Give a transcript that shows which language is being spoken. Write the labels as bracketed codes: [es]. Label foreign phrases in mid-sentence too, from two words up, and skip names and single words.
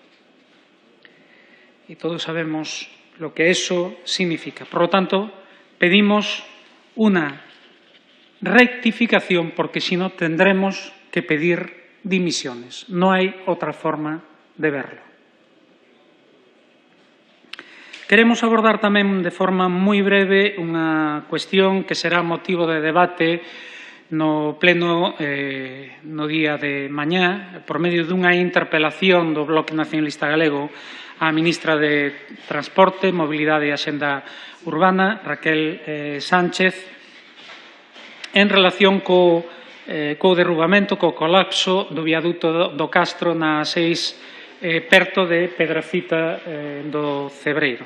[es] Y todos sabemos lo que eso significa. Por lo tanto, pedimos una rectificación, porque si no tendremos que pedir dimisiones. No hay otra forma de verlo. [gl] Queremos abordar tamén de forma moi breve unha cuestión que será motivo de debate no pleno no día de mañá, por medio dunha interpelación do Bloque Nacionalista Galego á ministra de Transporte, Mobilidade e Axenda Urbana, Raquel Sánchez, en relación co derrubamento, co colapso do viaduto do Castro na 6 perto de Pedrafita do Cebreiro.